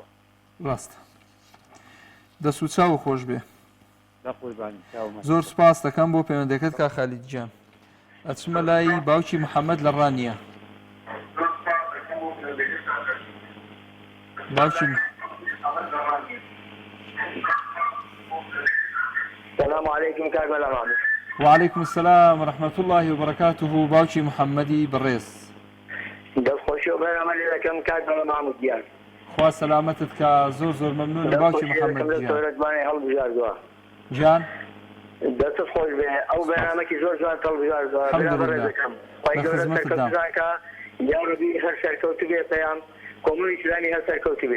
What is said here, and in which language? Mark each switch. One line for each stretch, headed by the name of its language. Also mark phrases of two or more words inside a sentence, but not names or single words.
Central Kurdish: ڕاستە دەست و چاو خۆش بێ بە قوربانی چاومە زۆر سوپاس دەکەم بۆ پەیوەندەکەت کاک خالید جان ئەچمە لای باوکی محەممەد لە ڕانیە باوکی
Arabic: السلام عليكم كاك ملامامي وعليكم السلام ورحمة الله وبركاته
Central Kurdish: باوکی محەممەدی بەڕێز دەستخۆشی و بەرنامە لێ دەکەم کاک مەلامامو گیان خوا سەلامەتت کە زۆر مەمنونم باوکی محەممەد هەڵبژاردووە گیان دەستت خۆش بێ ئەو بەرنامەی زۆر جوان هەڵبژاردووە بەڕێزەکەم خی گەورە سەرکەوتوزانکە یا ڕەبی هەر سەرکەوتو بێ پەیام کۆمەڵی ئیسلامی هەر سەرکەوتو بێ